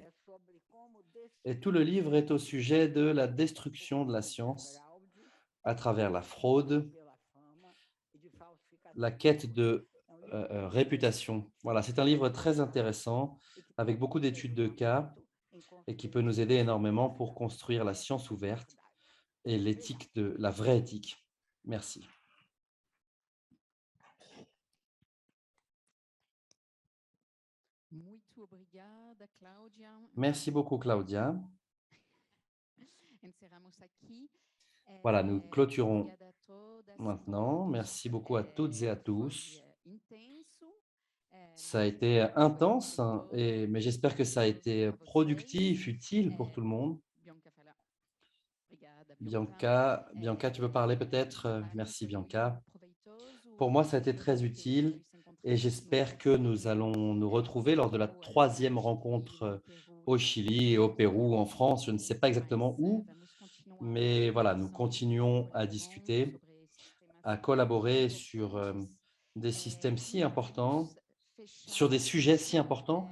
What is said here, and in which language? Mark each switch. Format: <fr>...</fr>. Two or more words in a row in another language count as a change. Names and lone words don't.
<fr>Et tout le livre est au sujet de la destruction de la science à travers la fraude La quête de réputation. Voilà, c'est un livre très intéressant avec beaucoup d'études de cas et qui peut nous aider énormément pour construire la science ouverte et l'éthique la vraie éthique. Merci.</fr> <pt>Muito obrigada, Cláudia.</pt> <fr>Merci beaucoup, Claudia.</fr> <pt>Encerramos aqui.</pt> <fr>Voilà, nous clôturons</fr> <pt>Obrigada a todas,</pt> <fr>maintenant.</fr> <pt>todos.</pt> <fr>Merci beaucoup à toutes et à tous.</fr> <pt>Foi intenso.</pt> <fr>Ça a été intense, hein, mais j'espère que ça a été productif, utile pour tout le monde.</fr> <pt>Bianca fala. Obrigada, Bianca,</pt> <fr>tu veux parler peut-être? Merci, Bianca.</fr> <pt>Proveitoso.</pt> <fr>Pour moi, ça a été très utile et j'espère que nous allons nous retrouver lors de la 3e rencontre au Chili et au Pérou, en France. Je ne sais pas exactement où, mais voilà, nous continuons à discuter, à collaborer sur des systèmes si importants, sur des sujets si importants.</fr>